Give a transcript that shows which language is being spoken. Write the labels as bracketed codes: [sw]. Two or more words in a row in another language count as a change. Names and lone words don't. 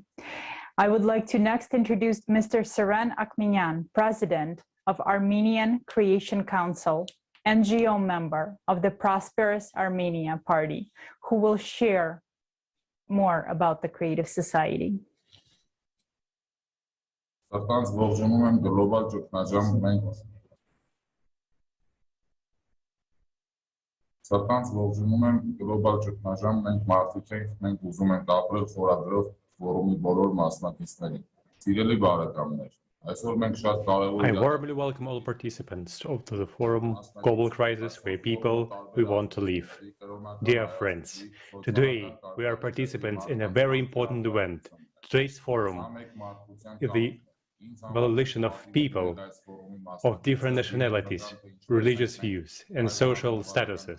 [en] I would like to next introduce Mr. Saran Akminyan, President of Armenian Creation Council, NGO member of the Prosperous Armenia Party, who will share more about the creative society. [hy] Սրտանց ողջունում եմ գլոբալ ճգնաժամ, մենք մարդիկ ենք, մենք ուզում ենք ապրել խորագրով ֆորումի բոլոր մասնակիցներին։ Սիրելի բարեկամներ, այսօր մենք շատ կարևոր [en] I warmly welcome all participants of the forum Global Crisis Where People We Want to Live. Dear friends, today we are participants in a very important event. Today's forum is the coalition of people of different nationalities, religious views, and social statuses.